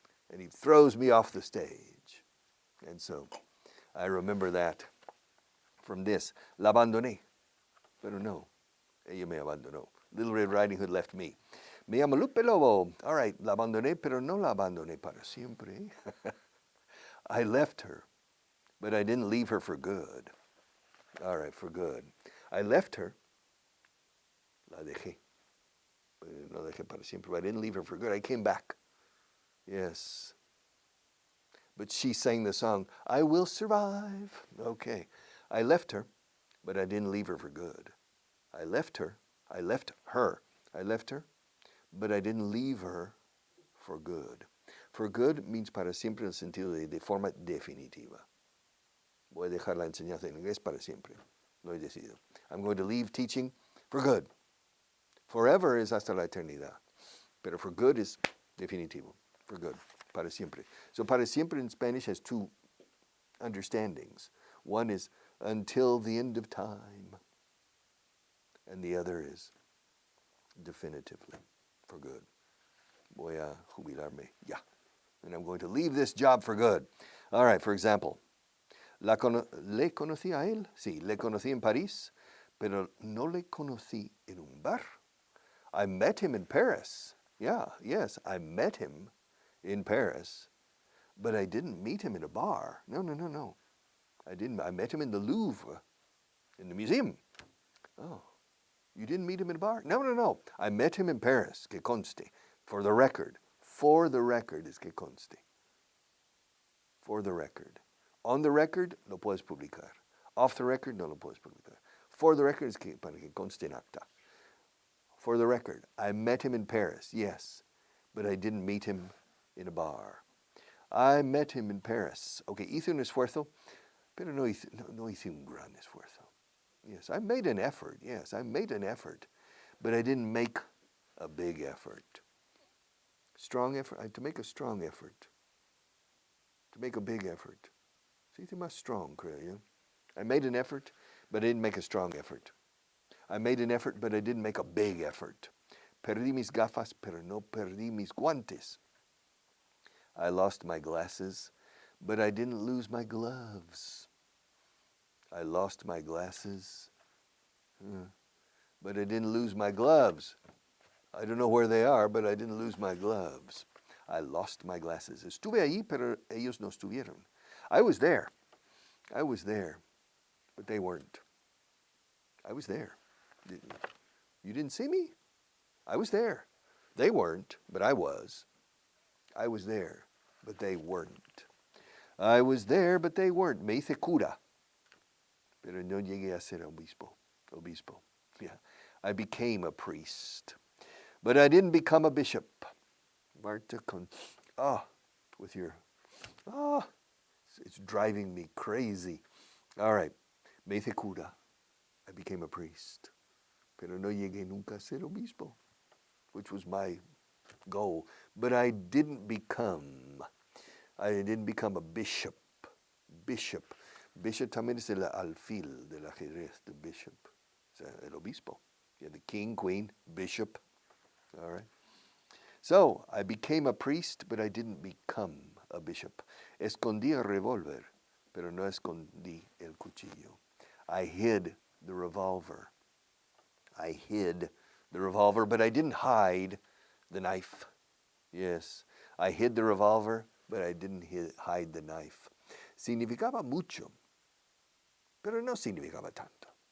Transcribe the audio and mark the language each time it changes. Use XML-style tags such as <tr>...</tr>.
<en>And he throws me off the stage. And so I remember that from this.</en> <es>La abandoné. Pero no, ella me abandonó.</es> <en>Little Red Riding Hood left me.</en> <es>Me llamo Lupe Lobo.</es> <en>All right,</en> <es>la abandoné, pero no la abandoné para siempre.</es> <en>I left her, but I didn't leave her for good. All right, for good. I left her.</en> <es>La dejé. No dejé para siempre,</es> <en>but I didn't leave her for good. I came back. Yes. But she sang the song, I will survive. Okay. I left her, but I didn't leave her for good. I left her, but I didn't leave her for good. For good means</en> <es>para siempre en el sentido de forma definitiva. Voy a dejar la enseñanza en inglés para siempre. Lo he decidido.</es> <en>I'm going to leave teaching for good. Forever is</en> <es>hasta la eternidad. Pero</es> <en>for good is</en> <es>definitivo.</es> <en>For good.</en> <es>Para siempre.</es> <en>So para siempre in Spanish has two understandings. One is until the end of time. And the other is definitively, for good.</en> <es>Voy a jubilarme, ya.</es> <en>And I'm going to leave this job for good. All right, for example,</en> <es>le conocí a él. Sí, le conocí en París, pero no le conocí en un bar.</es> <en>I met him in Paris. Yeah, yes, I met him in Paris, but I didn't meet him in a bar. No. I didn't. I met him in the Louvre, in the museum. Oh, you didn't meet him in a bar? No. I met him in Paris,</en> <es>que conste.</es> <en>For the record is que conste. For the record. On the record,</en> <es>lo puedes publicar.</es> <en>Off the record,</en> <es>no lo puedes publicar.</es> <en>For the record is</en> <es>que, para que conste en acta.</es> <en>For the record, I met him in Paris, yes, but I didn't meet him in a bar. I met him in Paris.</en> <es>Okay, hice un esfuerzo, pero no hice un gran esfuerzo.</es> <en>Yes, I made an effort. Yes, I made an effort, but I didn't make a big effort. Strong effort, to make a strong effort. To make a big effort.</en> <es>Se dice más strong, creo yo.</es> <en>I made an effort, but I didn't make a strong effort. I made an effort, but I didn't make a big effort.</en> <es>Perdí mis gafas, pero no perdí mis guantes.</es> <en>I lost my glasses, but I didn't lose my gloves. I lost my glasses, but I didn't lose my gloves. I don't know where they are, but I didn't lose my gloves. I lost my glasses.</en> <es>Estuve allí, pero ellos no estuvieron.</es> <en>I was there, but they weren't. I was there. You didn't see me? I was there. They weren't, but I was. I was there, but they weren't. I was there, but they weren't.</en> <es>Me hice cura, pero no llegué a ser obispo.</es> <en>Yeah, I became a priest, but I didn't become a bishop. Marta with your, it's driving me crazy. All right,</en> <es>me hice cura.</es> <en>I became a priest,</en> <es>pero no llegué nunca a ser obispo,</es> <en>which was my goal. But I didn't become a bishop.</en> <es>Bishop también es el alfil del ajedrez,</es> <en>the bishop.</en> <es>O sea, el obispo.</es> <en>Yeah, the king, queen, bishop. All right. So I became a priest, but I didn't become a bishop.</en> <es>Escondí el revólver, pero no escondí el cuchillo.</es> <en>I hid the revolver. But I didn't hide the knife. Yes, I hid the revolver, but I didn't hide the knife.</en> <es>Significaba mucho, pero no significaba tanto.</es>